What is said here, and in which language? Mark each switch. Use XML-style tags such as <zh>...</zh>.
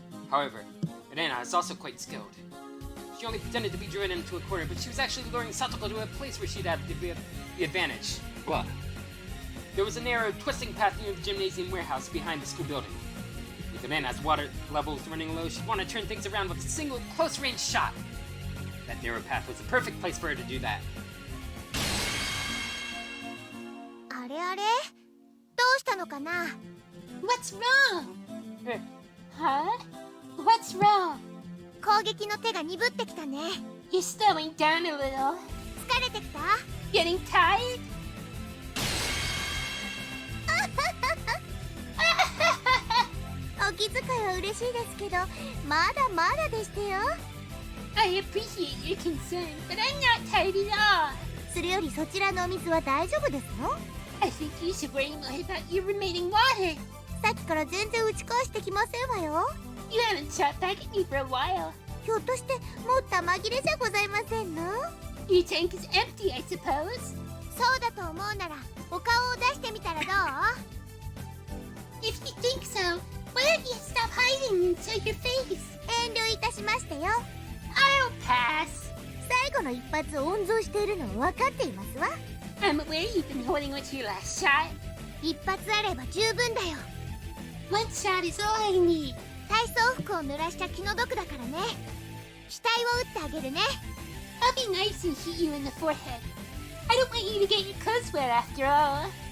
<en>However, Rena is also quite skilled. She only pretended to be driven into a corner, but she was actually luring Satoko to a place where she'd have the advantage. What? There was a narrow, twisting path near the gymnasium warehouse behind the school building. With Rena's water levels running low, she'd want to turn things around with a single, close-range shot. That narrow path was the perfect place for her to do that.</en> <ja>あれあれ、どうしたのかな。</ja> <en>What's wrong? Huh? What's wrong?</en> <ja>攻撃の手が鈍ってきたね。</ja> <en>You're slowing down a little.</en> <ja>疲れてきた？</ja> <en>Getting tired?</en> <ja>お気遣いは嬉しいですけど、まだまだでしてよ。</ja> <en>I appreciate your concern, but I'm not tired at all.</en> <ja>それよりそちらのお水は大丈夫ですよ。</ja> <en>I think you should worry more about your remaining water.</en> <ja>さっきから全然打ち返してきませんわよ。</ja> <en>You haven't shot back at me for a while.</en> <ja>ひょっとしてもう玉切れじゃございませんの？</ja> <en>Your tank is empty, I suppose.</en> <ja>そうだと思うならお顔を出してみたらどう？</ja> <en>If you think so, why don't you stop hiding and show your face?</en> <ja>遠慮いたしましたよ。</ja> <en>I'll pass.</en> <ja>最後の一発を温存しているの分かっていますわ。</ja> <en>I'm aware you've been holding on to your last shot.</en> <ja>一発あれば十分だよ。</ja> <en>One shot is all I need.</en> <ja>体操服を濡らした気の毒だからね。額を打ってあげるね。</ja> <en>I'll be nice and hit you in the forehead. I don't want you to get your clothes wet after all.</en>